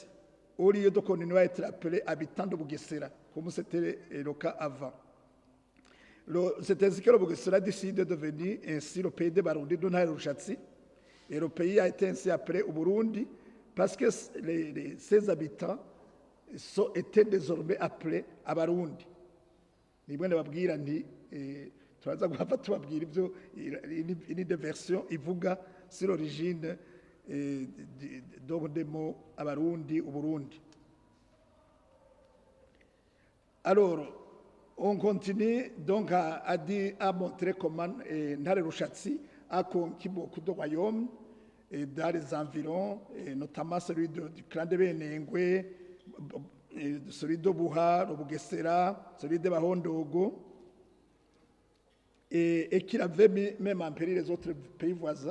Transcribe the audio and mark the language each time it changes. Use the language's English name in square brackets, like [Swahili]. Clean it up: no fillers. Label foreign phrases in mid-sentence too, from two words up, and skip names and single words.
[French] Au lieu de continuer à être appelés habitants de Bugesera, comme c'était le cas avant. C'est ainsi que le Bugesera décide de devenir ainsi le pays des Barundi, Donare Rushatsi. Et le pays a été ainsi appelé au Burundi parce que ses habitants étaient désormais appelés Abarundi. [Rundi] Nimwe nababwira nti turaza guhava tubabwira ibyo ini [French] de version [Rundi] ivuga [French] sur l'origine donc des mots Abarundi au Burundi. Alors, on continue donc à montrer comment Ntare Rushatsi a conquis beaucoup de royaumes dans les environs, et notamment celui du clan de Benengwe, celui de Buha, de Bugesera, celui de Bahondogo, et qu'il avait mis même en péril les autres pays voisins.